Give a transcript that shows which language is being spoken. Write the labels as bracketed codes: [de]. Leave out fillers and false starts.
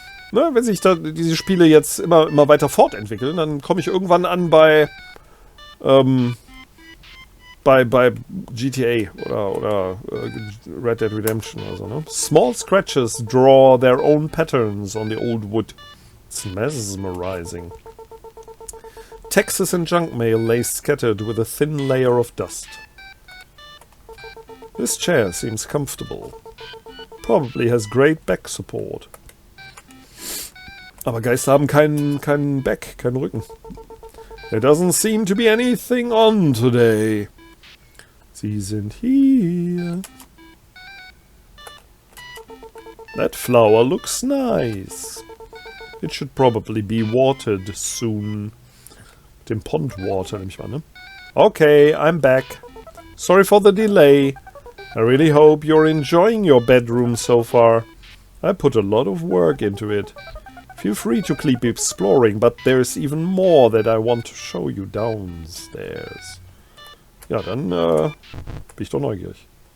[de] Ne, wenn sich da diese Spiele jetzt immer weiter fortentwickeln, dann komme ich irgendwann an bei GTA oder Red Dead Redemption oder so, ne? [en] Small scratches draw their own patterns on the old wood. It's mesmerizing. Texts and junk mail lay scattered with a thin layer of dust. This chair seems comfortable. Probably has great back support. [de] Aber Geister haben keinen Back, keinen Rücken. [en] There doesn't seem to be anything on today. [de] Sie sind hier. [en] That flower looks nice. It should probably be watered soon. [de] Dem Pond Water nehme ich mal, ne? [en] Okay, I'm back. Sorry for the delay. I really hope you're enjoying your bedroom so far. I put a lot of work into it. Feel free to keep exploring, but there's even more that I want to show you downstairs. [de] Ja, dann bin ich doch neugierig.